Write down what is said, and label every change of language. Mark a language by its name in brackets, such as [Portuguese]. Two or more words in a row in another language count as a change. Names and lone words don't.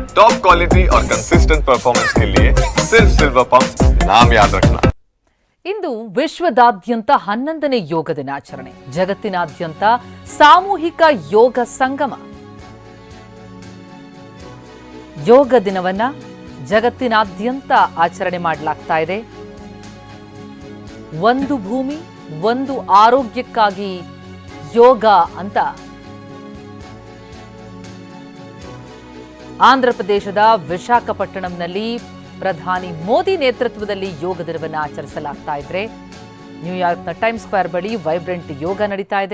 [English] top quality [Hindi] और [English] consistent performance [Hindi] के लिए सिर्फ सिल्वर पंप नाम याद रखना। [Kannada] ಇಂದು ವಿಶ್ವದಾದ್ಯಂತ 11ನೇ ಯೋಗ ದಿನಾಚರಣೆ. ಜಗತ್ತಿನಾದ್ಯಂತ ಸಾಮೂಹಿಕ ಯೋಗ ಸಂಗಮ. ಯೋಗ ದಿನವನ್ನ ಜಗತ್ತಿನಾದ್ಯಂತ ಆಚರಣೆ ಮಾಡಲಾಗ್ತಾ ಇದೆ. ಒಂದು ಭೂಮಿ ಒಂದು ಆರೋಗ್ಯಕ್ಕಾಗಿ ಯೋಗ ಅಂತ ಆಂಧ್ರಪ್ರದೇಶದ ವಿಶಾಖಪಟ್ಟಣಂನಲ್ಲಿ ಪ್ರಧಾನಿ ಮೋದಿ ನೇತೃತ್ವದಲ್ಲಿ ಯೋಗ ದಿನವನ್ನು ಆಚರಿಸಲಾಗ್ತಾ ಇದ್ರೆ ನ್ಯೂಯಾರ್ಕ್ನ ಟೈಮ್ ಸ್ಕ್ವೇರ್ ಬಳಿ ವೈಬ್ರೆಂಟ್ ಯೋಗ ನಡೀತಾ ಇದೆ.